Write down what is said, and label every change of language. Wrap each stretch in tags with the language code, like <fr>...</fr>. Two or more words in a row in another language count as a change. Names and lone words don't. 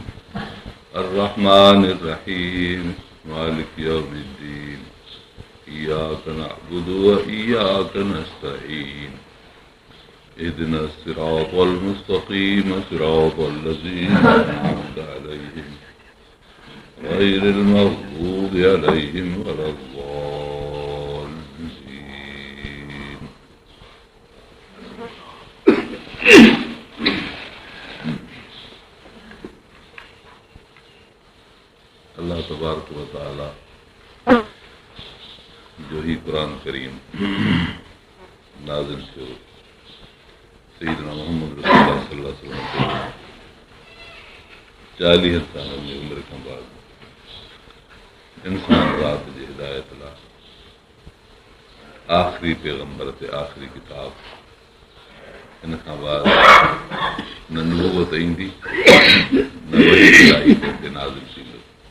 <ar>الرحمن الرحيم مالك يوم الدين إياك نعبد وإياك نستعين اهدنا الصراط المستقيم صراط الذين أنعمت عليهم غير المغضوب عليهم ولا الضالين. الله تبارك وتعالى</ar> <sd>जो ही कुरान करीम नाज़िल थियो</sd> <ar>سيدنا محمد رسول الله صلى الله عليه وسلم</ar> <sd>40 सालनि जी उमिरि खां बाद इंसान रात जी हिदायत लाइ आख़िरी पैगंबर ते आख़िरी किताब हिन खां बाद न नबूवत ईंदी न वही इलाही ते नाज़िल थींदो।</sd>